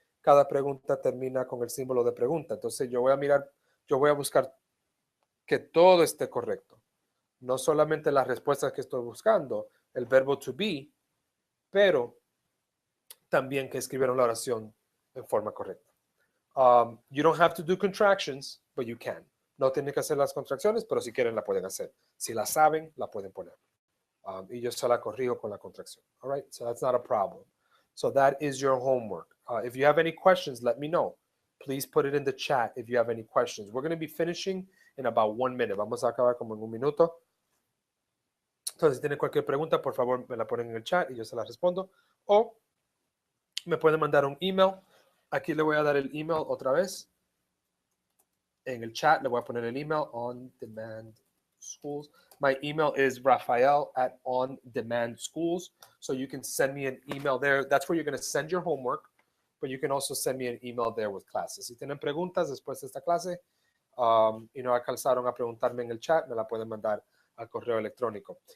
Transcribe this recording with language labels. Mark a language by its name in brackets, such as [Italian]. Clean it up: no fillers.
[Spanish] Cada pregunta termina con el símbolo de pregunta. Entonces yo voy a buscar que todo esté correcto. No solamente las respuestas que estoy buscando, el verbo to be, pero también que escribieron la oración en forma correcta. [English] You don't have to do contractions, but you can. [Spanish] No tienen que hacer las contracciones, pero si quieren la pueden hacer. Si la saben, la pueden poner. Y yo se la corrijo con la contracción. [English] All right, so that's not a problem. So that is your homework. If you have any questions, let me know. Please put it in the chat if you have any questions. We're going to be finishing in about 1 minute. [Spanish] Vamos a acabar como en 1 minuto. Entonces, si tienen cualquier pregunta, por favor, me la ponen en el chat y yo se la respondo. O me pueden mandar un email Aquí le voy a dar el email otra vez. En el chat le voy a poner el email, On Demand Schools. [English] My email is Rafael@OnDemandSchools. So you can send me an email there. That's where you're going to send your homework, but you can also send me an email there with classes. [Spanish] Si tienen preguntas después de esta clase y no alcanzaron a preguntarme en el chat, me la pueden mandar al correo electrónico.